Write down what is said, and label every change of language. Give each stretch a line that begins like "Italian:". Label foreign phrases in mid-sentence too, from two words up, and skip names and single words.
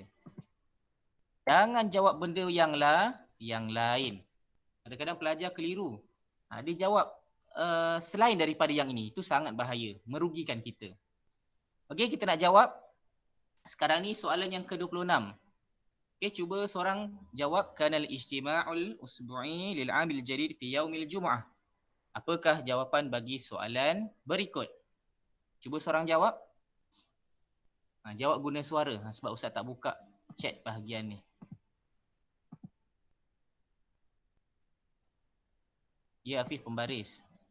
Malay: Jangan jawab benda yang lain. Kadang-kadang pelajar keliru. Dia jawab selain daripada yang ini. Itu sangat bahaya. Merugikan kita. Okey, kita nak jawab. Sekarang ni soalan yang ke-26. Okey, cuba seorang jawab.
Arabic: قناة اجتماع الأسبوعي للعامل جديد في يوم الجمعة.
Malay: Apakah jawapan bagi soalan berikut? Cuba seorang jawab. Jawab guna suara. Sebab Ustaz tak buka chat bahagian ni. Ya, Afif pembaris.